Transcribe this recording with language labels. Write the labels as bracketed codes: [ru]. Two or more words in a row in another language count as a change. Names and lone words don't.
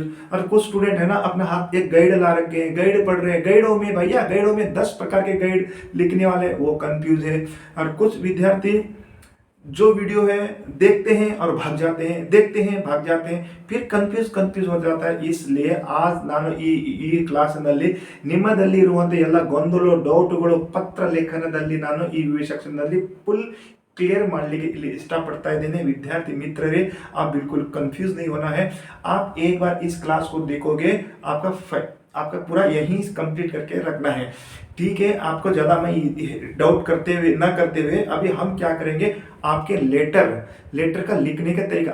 [hi] और कुछ स्टूडेंट है ना, अपने हाथ एक गाइड ला रखे हैं, गाइड पढ़ रहे हैं, गाइडों में भैया गाइडों में 10 प्रकार के गाइड लिखने वाले, वो कंफ्यूज है। और कुछ विद्यार्थी जो वीडियो है देखते हैं और भाग जाते हैं, देखते हैं भाग जाते हैं, फिर कंफ्यूज हो जाता है। इसलिए आज [kn] ನಾನು ಈ ಕ್ಲಾಸ್ನಲ್ಲಿ ನಿಮ್ಮದಲ್ಲಿ ಇರುವಂತ ಎಲ್ಲ ಗೊಂದಲ ಡೌಟ್ಗಳು ಪತ್ರ ಲೇಖನದಲ್ಲಿ ನಾನು ಈ ಸೆಕ್ಷನ್ ನಲ್ಲಿ [en] full clear [kn] ಮಾಡಲಿಕ್ಕೆ ಇಲ್ಲಿ ಇಷ್ಟಪಡ್ತಾ ಇದ್ದೇನೆ। ವಿದ್ಯಾರ್ಥಿ ಮಿತ್ರರೇ, [hi] आप बिल्कुल कंफ्यूज नहीं होना है। आप एक बार इस क्लास को देखोगे, आपका पूरा यहीं कंप्लीट करके रखना है, ठीक है। आपको ज्यादा मैं डाउट करते हुए अभी हम क्या करेंगे, आपके लेटर का लिखने का तरीका।